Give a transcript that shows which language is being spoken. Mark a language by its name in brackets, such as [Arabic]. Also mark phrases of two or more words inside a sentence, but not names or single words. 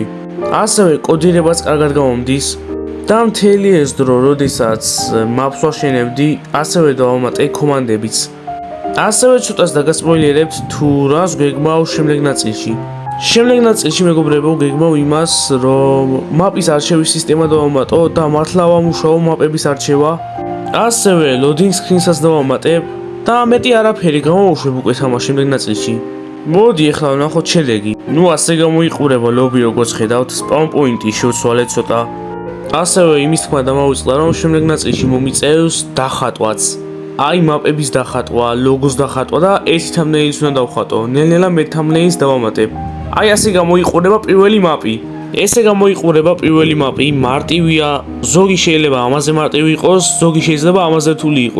[Georgian] ასევე კოდირებაც კარგად გამომდის და მთელი ეს დრო, როდესაც მაპს ვაშენებდი, ასევე დავამატე კომანდებიც. ასევე ცოტას დაგასპოილერებთ თუ რას გეგმავ შემდეგ ნაწილში. შემდეგ ნაწილში მეგობრებო გეგმავ იმას, რომ მაპის არჩევის სისტემა დავამატო და მართლა ვამუშაო მაპების არჩევა. ასევე [English] loading screen- [Georgian] საც დავამატებ და მეტი არაფერი გამოვუშვებ უკვე თამაშ შემდეგ ნაწილში. მოდი ახლა ვნახოთ შედეგი. ასე გამოიყურება ლობი, როგორც ხედავთ, [English] spawn point- [Georgian] ი შევცვალეთ ცოტა. ასევე იმის თქმა დამავიწყდა, რომ შემდეგ ნაწილში მომიწევს დახატვაც. მაპების დახატვა, ლოგოს დახატვა და ერთი thumbnail-ს უნდა დავხატო. ნელ-ნელა მე thumbnail-ს დავამატებ. ასე გამოიყურება პირველი მაპი. ესე გამოიყურება პირველი მაპი, მარტივია, ზოგი შეიძლება ამაზე მარტივი იყოს, ზოგი შეიძლება ამაზე რთული იყოს.